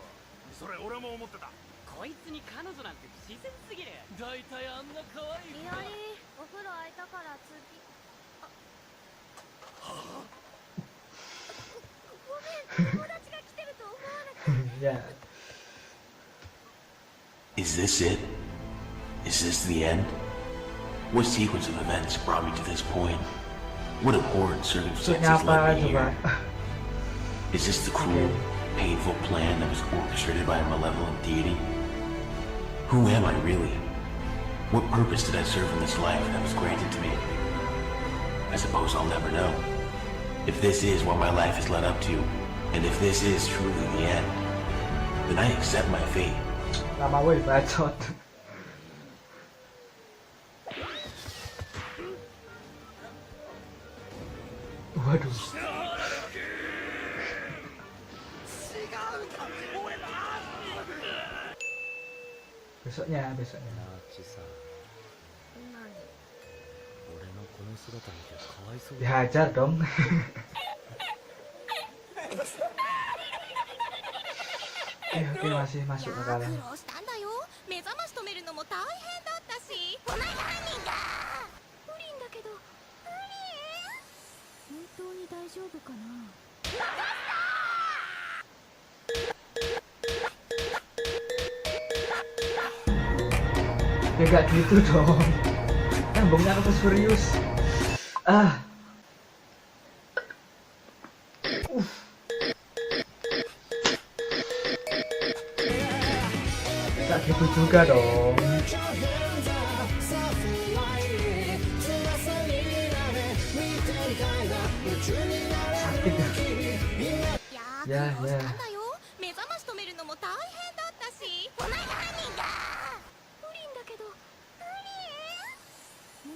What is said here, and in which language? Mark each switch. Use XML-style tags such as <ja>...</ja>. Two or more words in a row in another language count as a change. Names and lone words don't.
<ja>それ俺も思ってた。こいつに彼女なんて不自然すぎる。だいたいあんな可愛いいやりお風呂空いたから次ごめん友達が来てると思わなくて</ja> <en>Yeah. Is this it? Is this the end? What sequence of events brought me to this point? What abhorrent circumstances led me here? Is this the cruel, painful plan that was orchestrated by a malevolent deity? Who am I really? What purpose did I serve in this life that was granted to me? I suppose I'll never know. If this is what my life has led up to, and if this is truly the end, then I accept my fate.</en> <id>Lama weh bacot. Waduh. Besoknya. Dihajar dong. Oke, masih masuk ke dalam.</id> <ja>苦労したんだよ。目覚まし止めるのも大変だったし。お前犯人だ。プリンだけど。プリン？本当に大丈夫かな。</ja> <id>Ya gak gitu dong. Nyambungnya ke serius. Gak gitu juga dong. Sakit ya. Ya.</id> <ja>目覚まし止めるのも大変だったし。お前犯人だ。プリンだけど。プリン？</ja>